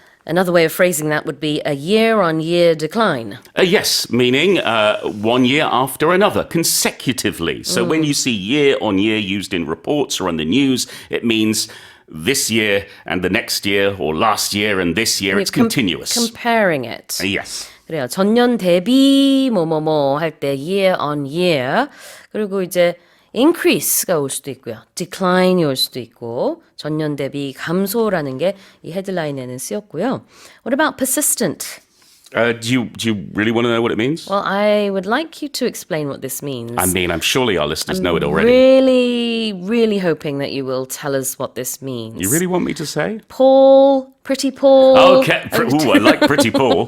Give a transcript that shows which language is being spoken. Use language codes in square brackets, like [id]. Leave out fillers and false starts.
[en] Another way of phrasing that would be a year-on-year decline. Yes, meaning 1 year after another, consecutively. So when you see year on year used in reports or on the news, it means this year and the next year or last year and this year. It's continuous. Comparing it. Yes. [ko] 그래요. 전년 대비 뭐뭐뭐 할 때 year on year. 그리고 이제 increase가 올 수도 있고요. decline이 올 수도 있고 전년 대비 감소라는 게 이 헤드라인에는 쓰였고요. [en] What about persistent? Do you really want to know what it means? Well, I would like you to explain what this means. I mean, I'm surely our listeners know it already. Really hoping that you will tell us what this means. You really want me to say? Pretty Paul. Okay. Ooh, I like Pretty Paul.